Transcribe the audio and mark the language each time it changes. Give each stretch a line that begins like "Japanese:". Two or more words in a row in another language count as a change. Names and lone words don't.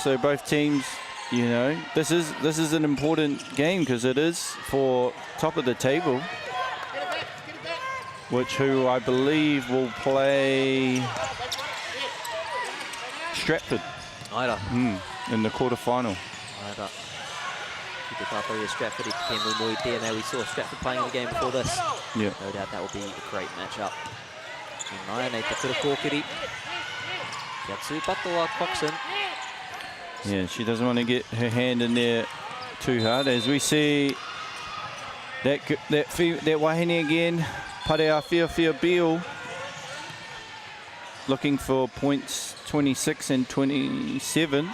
English: So both teams, you know, this is an important game because it is for top of the table, who I believe will play Stratford in the quarterfinal. Stratford now we saw Stratford playing the game before this. Yeah. No doubt that will be a great matchup.
Māori: Nei te kura kōkiri. Kia tūpatoa Coxon.
English: Yeah, she doesn't want to get her hand in there too hard. As we see that wahine again, Parea Whiawhia Beale, looking for points 26 and 27.